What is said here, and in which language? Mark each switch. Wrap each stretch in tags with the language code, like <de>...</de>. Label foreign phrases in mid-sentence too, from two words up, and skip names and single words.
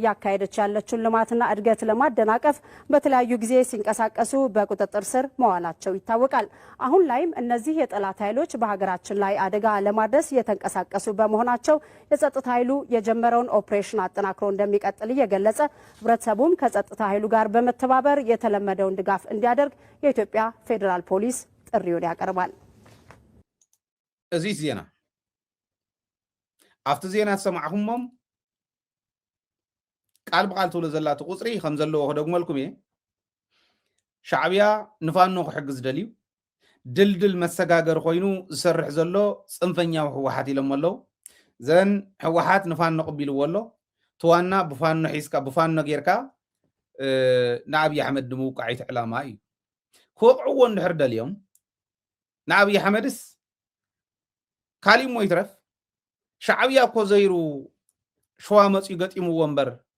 <am>እያካሄደች ያለችውን ልማትና እድገት ለማደናቀፍ በተለያዩ ጊዜ ሲንቀሳቀሱ በቁጥጥር ስር መዋላቸው ይታወቃል። አሁን ላይም እነዚህ የጠላት ኃይሎች በሀገራችን ላይ አደጋ ለማድረስ እየተንቀሳቀሱ በመሆናቸው የጸጥታ ኃይሉ የጀመረውን ኦፕሬሽን አጠናክሮ እንደሚቀጥል እየገለጸ ህብረተሰቡም ከጸጥታ ኃይሉ ጋር በመተባበር የተለመደውን ድጋፍ እንዲያደርግ የኢትዮጵያ ፌደራል ፖሊስ ጥሪውን ያቀርባል።</am> <ti>እዚህ ዜና አፍተ ዜና ሰማዕሁሞም ቃል በቃል ተውለ ዘላቱ ቁጽሪ ከም ዘለዎ ከደግመልኩም እየ ሻዕቢያ ንፋኖ ክሕግዝ ደልዩ ድልድል መሰጋገር ኮይኑ ዝሰርሕ ዘሎ ጽንፈኛው ህወሓት ኢሎም ኣለው ዘን ህወሓት ንፋኖ ቅቢልዎ ኣሎ ተዋና ብፋኖ ሒዝካ ብፋኖ ጌርካ ንኣብይ ኣሕመድ ንምውቃዒት ዕላማ እዩ ክወቅዕዎ እንድሕር ደልዮም ንኣብይ ኣሕመድስ ካሊእ ሞ ይትረፍ ሻዕቢያ እኮ ዘይሩ ሸዋ መፅኡ ገጢምዎ እምበር</ti>